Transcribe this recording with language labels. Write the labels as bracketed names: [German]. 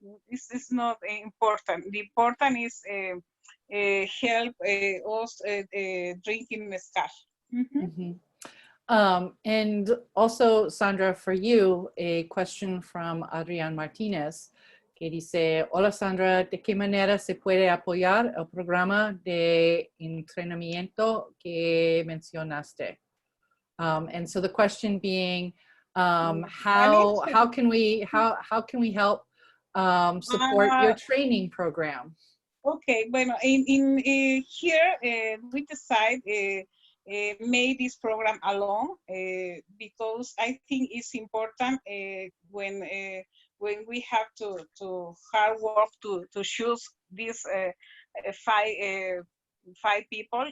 [English] This is not important. The important is help us drinking mezcal. And also, Sandra, for you, a question from Adrián Martínez, [Spanish] que dice, hola Sandra, ¿de qué manera se puede apoyar el programa de entrenamiento que mencionaste? [English] And so the question being, how can we help support your training program? Okay, bueno, in here we decide made this program alone because I think it's important when we have to hard work to choose these five people.